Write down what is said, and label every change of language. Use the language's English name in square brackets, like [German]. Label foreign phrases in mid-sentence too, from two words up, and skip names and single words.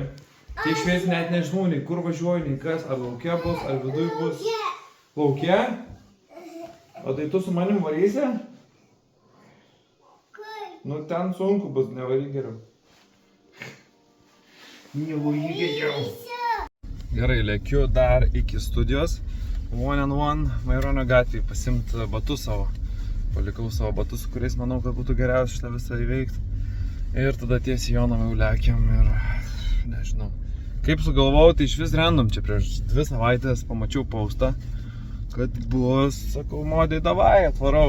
[Lithuanian] Tai išviesi net nežinau, nei kur važiuoju, nei kas, ar lauke bus, ar viduj bus. Lauke? O tai tu su manim varysi? Nu ten sunku bus, nevaryk geriau. Nevaryk geriau. Gerai, lėkiu dar iki studijos. [English] One on one [Lithuanian] Maironio gatvėje pasimti batus savo. Palikau savo batus, su kuriais manau, kad būtų geriausia šitą visą įveikti. Ir tada tiesiai Jonavą jau lėkiam ir nežinau. Kaip sugalvojau, tai iš vis random čia prieš 2 savaitės pamačiau postą, kad bus, sakau, modai davai, atvarau.